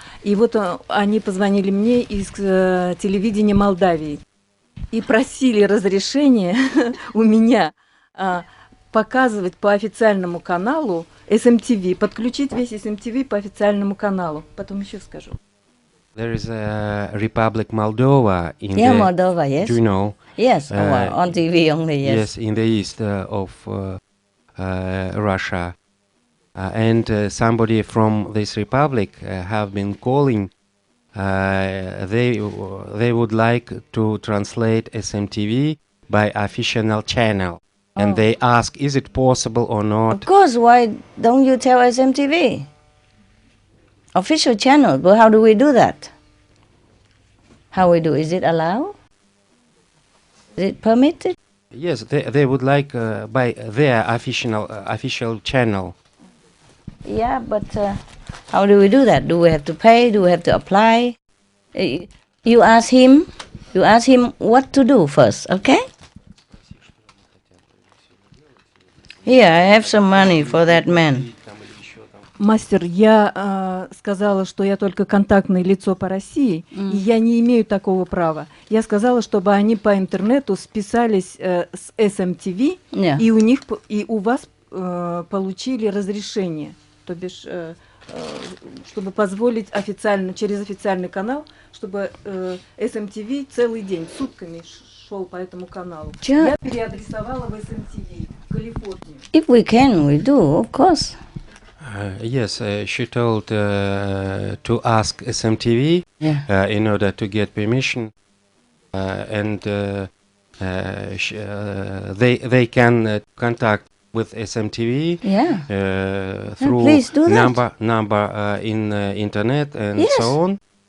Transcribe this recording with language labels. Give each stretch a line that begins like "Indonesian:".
Russian: И вот они позвонили мне из телевидения Молдавии и просили разрешения у меня показывать по официальному каналу SMTV, подключить весь SMTV по официальному каналу. Потом еще скажу.
English: There is a Republic Moldova in Moldova, yes. Do you know? Yes, on TV only, yes. Yes, in the east of Russia. And somebody from this republic have been calling. They would like to translate SMTV by official channel. And they ask, is it possible or not? Of course, why don't you tell SMTV? Official channel, but how do we do that? How we do? Is it allowed? Is it permitted? Yes, they would like by their official channel. Yeah, but how do we do that? Do we have to pay? Do we have to apply? You ask him what to do first, okay? Here, I have some money for that man.
Russian: Мастер, я сказала, что я только контактное лицо по России, и я не имею такого права. Я сказала, чтобы они по интернету списались с SMTV, и у вас получили разрешение, то бишь, чтобы позволить официально, через официальный канал, чтобы SMTV целый день, сутками шел по этому каналу. Я переадресовала в SMTV, в Калифорнию.
English: If we can, we do, of course. Yes, she told to ask SMTV in order to get permission, and they can contact with SMTV through number in internet and so on.